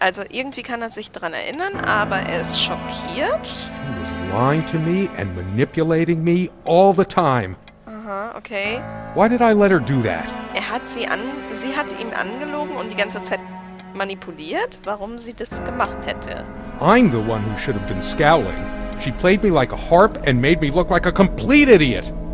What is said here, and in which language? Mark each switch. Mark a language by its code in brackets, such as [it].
[de] Irgendwie kann er sich dran erinnern, aber er ist schockiert. [en] She was lying to me and manipulating me all the time. Aha, okay. Why did I let her do that? [de] Sie hat ihn angelogen und die ganze Zeit manipuliert, warum sie das gemacht hätte. [en] I'm the one who should have been scowling. She played me like a harp and made me look like a complete idiot.